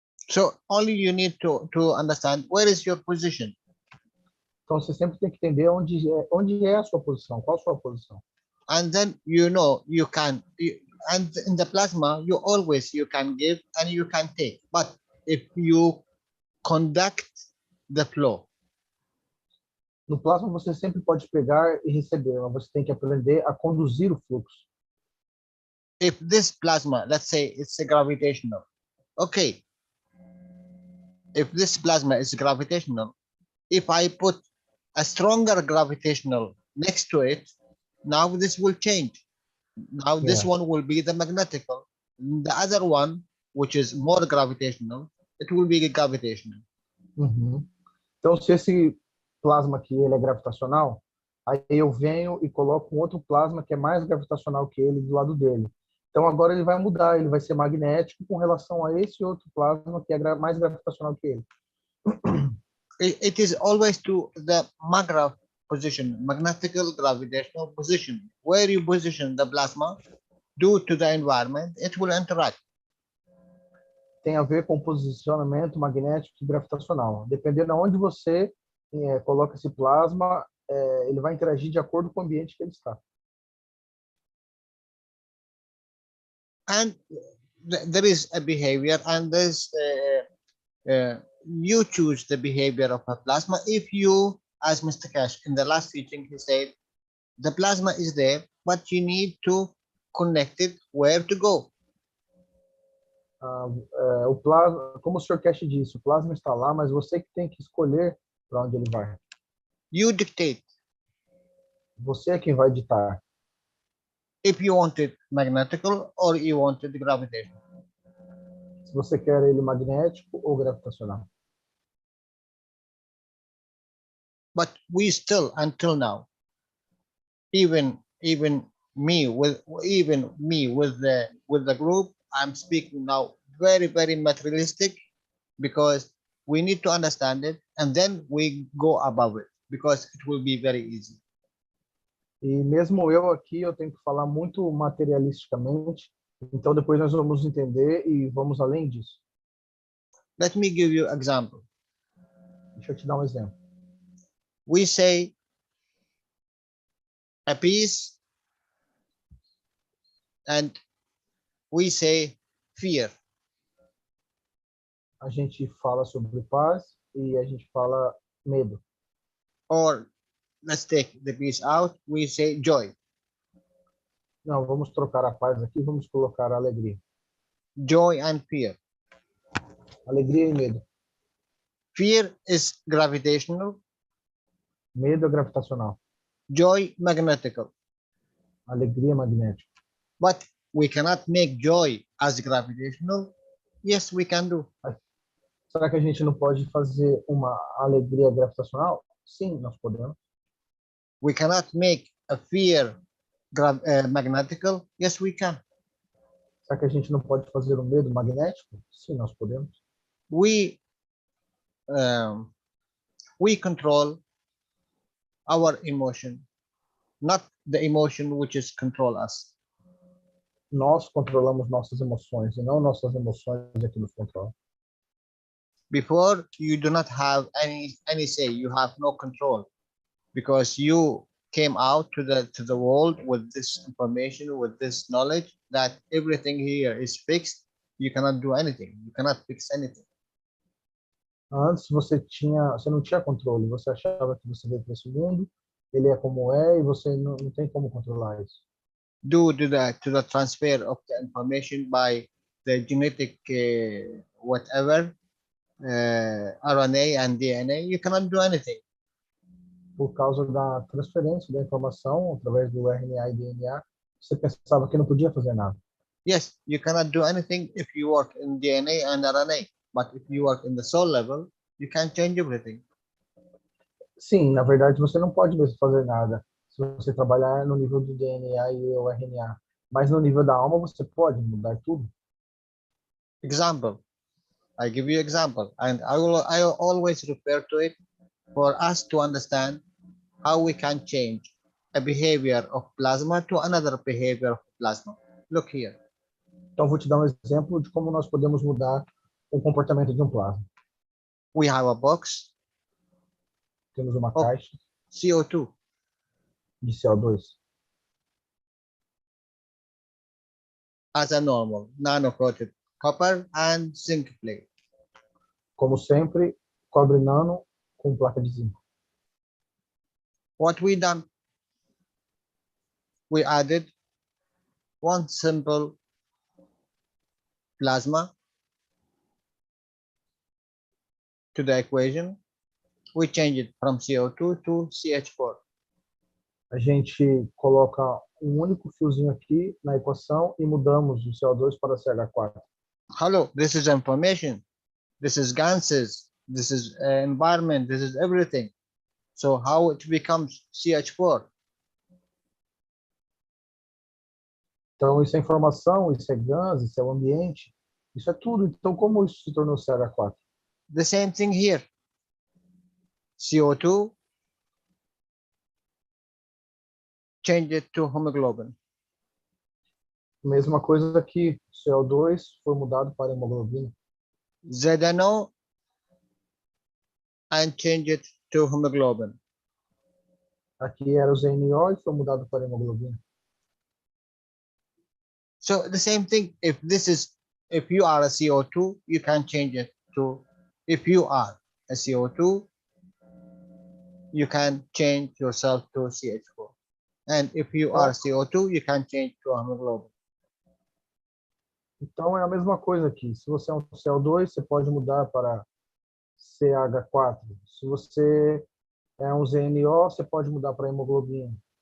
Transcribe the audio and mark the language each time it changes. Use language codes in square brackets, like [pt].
[en] So only you need to understand where is your position. [pt] Então você sempre tem que entender onde é a sua posição, qual a sua posição. [en] And then you can and in the plasma you can give and you can take. But if you conduct the flow, [pt] no plasma você sempre pode pegar e receber, mas você tem que aprender a conduzir o fluxo. [en] If this plasma, let's say it's a gravitational, okay. If this plasma is gravitational, if I put a stronger gravitational next to it, now this will change. Now this one will be the magnetical. The other one, which is more gravitational, it will be gravitational. Uhum. [pt] Então, se esse plasma aqui ele é gravitacional, aí eu venho e coloco um outro plasma que é mais gravitacional que ele do lado dele. Então, agora ele vai mudar, ele vai ser magnético com relação a esse outro plasma que é mais gravitacional que ele. [en] It is always to the magrav position, magnetical gravitational position. Where you position the plasma, due to the environment, it will interact. [pt] Tem a ver com posicionamento magnético e gravitacional. Dependendo de onde você coloca esse plasma, ele vai interagir de acordo com o ambiente que ele está. [en] And there is a behavior and there's you choose the behavior of a plasma. If you, as Mr. Keshe in the last teaching, he said, the plasma is there, but you need to connect it where to go. [pt] O plasma, como o Sr. Keshe disse, o plasma está lá, mas você que tem que escolher para onde ele vai. [en] You dictate. [pt] Você é quem vai ditar. [en] If you want it magnetical or you want it gravitational. [pt] Se você quer ele magnético ou gravitacional. [en] But we still, until now, even me with the group, I'm speaking now very materialistic, because we need to understand it and then we go above it, because it will be very easy. [pt] E mesmo eu aqui, eu tenho que falar muito materialisticamente, então depois nós vamos entender e vamos além disso. [en] Let me give you an example. [pt] Deixa eu te dar um exemplo. [en] We say a piece and we say fear. [pt] A gente fala sobre paz e a gente fala medo. [en] Or let's take the piece out, we say joy. [pt] Não, vamos trocar a paz aqui, vamos colocar a alegria. [en] Joy and fear. [pt] Alegria e medo. [en] Fear is gravitational. [pt] Medo é gravitacional. [en] Joy magnetical. [pt] Alegria é magnética. [en] But we cannot make joy as gravitational. Yes, we can do. [pt] Será que a gente não pode fazer uma alegria gravitacional? Sim, nós podemos. [en] We cannot make a fear magnetical. Yes, we can. [pt] Será que a gente não pode fazer um medo magnético? Sim, nós podemos. [en] We control our emotion, not the emotion which is control us. [pt] Nós controlamos nossas emoções e não nossas emoções é que nos controlam. [en] Before, you do not have any say. You have no control, because you came out to the world with this information, with this knowledge that everything here is fixed. You cannot do anything. You cannot fix anything. [pt] Antes você não tinha controle, você achava que você veio para esse mundo, ele é como é e você não tem como controlar isso. [en] Due to the transfer of the information by the genetic whatever RNA and DNA, you cannot do anything. [pt] Por causa da transferência da informação através do RNA e DNA, você pensava que não podia fazer nada. [en] Yes, you cannot do anything if you work in DNA and RNA, but if you work in the soul level, you can change everything. [pt] Sim, na verdade você não pode mesmo fazer nada se você trabalhar no nível do DNA e o RNA, mas no nível da alma você pode mudar tudo. [en] Example, I give you example, and I always refer to it for us to understand how we can change a behavior of plasma to another behavior of plasma. Look here. [pt] Então vou te dar um exemplo de como nós podemos mudar o comportamento de um plasma. [en] We have a box [pt] Temos uma Oh. caixa [en] CO2. [pt] de CO2. [en] As a normal nano-coated copper and zinc plate. [pt] Como sempre, cobre nano com placa de zinco. [en] What we done? We added one simple plasma to the equation. We change it from CO2 to CH4. [pt] A gente coloca um único fiozinho aqui na equação e mudamos o CO2 para CH4. [en] Hello, this is information. This is gases. This is environment. This is everything. So how it becomes CH4? [pt] Então isso é informação, isso é gás, isso é o ambiente, isso é tudo. Então como isso se tornou CH4? [en] The same thing here. CO2 change it to hemoglobin. [pt] Mesma coisa aqui, CO2 foi mudado para hemoglobina. [en] ZNO and change it to hemoglobin. [pt] Aqui era o ZNO e foi mudado para hemoglobina. [en] So the same thing, if you are a CO2, you can change it to If you are a CO2, you can change yourself to CH4. And if you are CO2, you can change to hemoglobin. [pt] Então é a mesma coisa aqui. Se você é um CO2, você pode mudar para CH4. Se você é um ZNO, você pode mudar para hemoglobina.